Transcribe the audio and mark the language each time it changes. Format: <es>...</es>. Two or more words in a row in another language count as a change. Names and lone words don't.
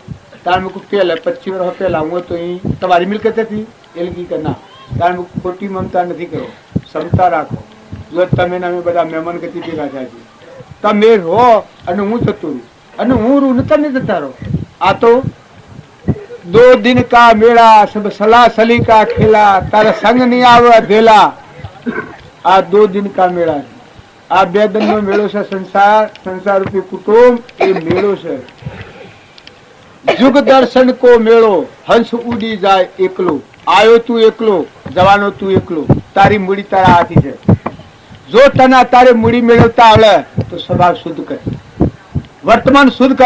<gu>તાર મૂકું પહેલા 25 વર્ષ પહેલા હું તો અહીં તમારી મિલકત હતી. એ લગી કે ના. તાર મૂકું ખોટી મમતા નથી કરો, ક્ષમતા રાખો. જો તમે અમે બધા મહેમાન ગતિ ભેગા થાય છે, તમે રહો અને હું જતું રહું, અને હું રૂ ને તમે જતા રહો. આ તો</gu> <hi>2 दिन का मेला, सब सला सली का खेला, तारा संग नहीं आवे भेला.</hi> <gu>આ</gu> <hi>2 दिन का मेला</hi> <gu>છે. આ 2 दिन નો મેળો છે. સંસાર રૂપી કુટુંબ એ મેળો છે. યુગ દર્શન કો મેળો, હંસ ઉડી જાય એકલો. આયો તું એકલો, જવાનો તું એકલો. તારી મૂડી તારા હાથી છે. જો તને તારે મૂડી મેળવતા આવડે તો સ્વભાવ શુદ્ધ કર, વર્તમાન શુદ્ધ કર.</gu>